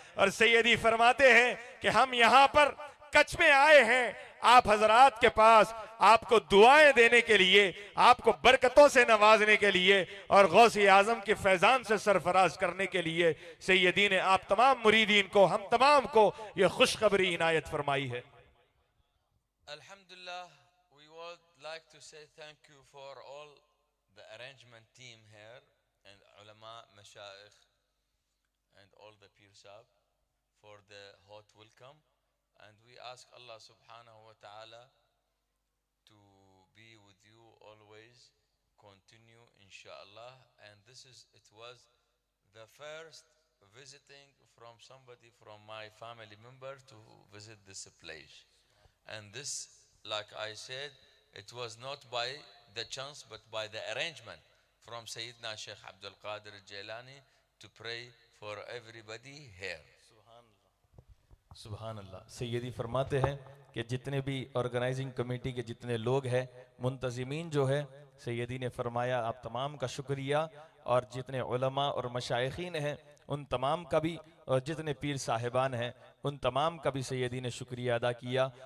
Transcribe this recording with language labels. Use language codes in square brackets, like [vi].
[hi] और सैयदी फरमाते हैं कि हम यहां पर कच्छ में आए हैं आप हजरात के पास, आपको दुआएं देने के लिए, आपको बरकतों से नवाजने के लिए और गौसे आजम के फैजान से सरफराज करने के लिए। सैयदी ने आप तमाम मुरीदीन को, हम तमाम को ये खुशखबरी इनायत फरमाई है। [en] Alhamdulillah, we would like to say thank you for all the arrangement team here and ulama, mashayikh and all the Pir Sahib for the hot welcome. And we ask Allah subhanahu wa ta'ala to be with you always, continue inshallah. And it was the first visiting from somebody from my family member to visit this place. And this, like I said, it was not by the chance but by the arrangement from Sayyidina Sheikh Abdul Qadir Jailani to pray for everybody here. [ar] सुभान अल्लाह। [hi] सैयदी फरमाते हैं कि जितने भी organising committee के जितने लोग हैं, मुंतजिमीन जो है, सैयदी ने फरमाया आप तमाम का शुक्रिया, और जितने उलमा और मशाइखीन हैं उन तमाम का भी, और जितने पीर साहिबान हैं उन तमाम का भी सैयदी ने शुक्रिया अदा किया।